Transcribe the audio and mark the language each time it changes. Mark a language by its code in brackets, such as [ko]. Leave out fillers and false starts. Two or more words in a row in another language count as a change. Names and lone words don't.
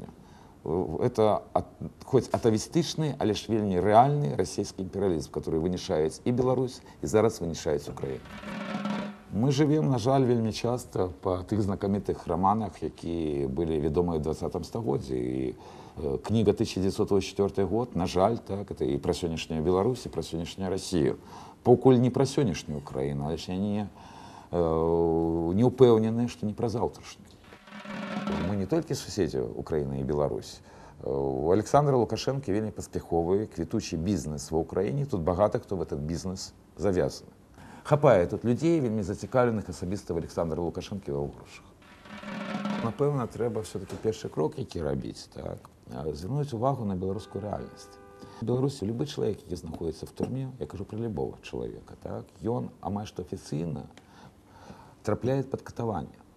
[be] Это хоць атавістычны, але ж вельмі рэальны расійскі імперыялізм, который вынішаюць і Беларусь, і зараз вынішаюць Украіну. Мы живем, на жаль, вельмі часта па тых знакамітых романах, які былі вядомыя ў 20 стагоддзі. [ru] І книга 1984 год, [be] на жаль, [ru] это и про сённяшнюю Беларусь, и про сённяшнюю Россию. [be] Пакуль не про сённяшнюю Украину, але ж яны не ўпэўнены, што не пра заўтрашні. Мы не толькі суседзі Украіны і Беларусь. У Александра Лукашенко вельмі паспяховы, квітучы бізнес ва ўкраіне. Тут багата хто [ru] в этот [be] бізнес завязаны. Хапае тут людзей, вельмі зацікаўленых асабіста в Александра Лукашенко ва грошах. Напэўна, трэба все-таки першы крок, які рабіць, так, звярнуць увагу на беларускую рэальнасць. У Беларусі любы чалавек, які знаходзіцца в турме, я кажу пра любого чалавека, так, ён амаль што афіцыйна трапляе пад катаванне.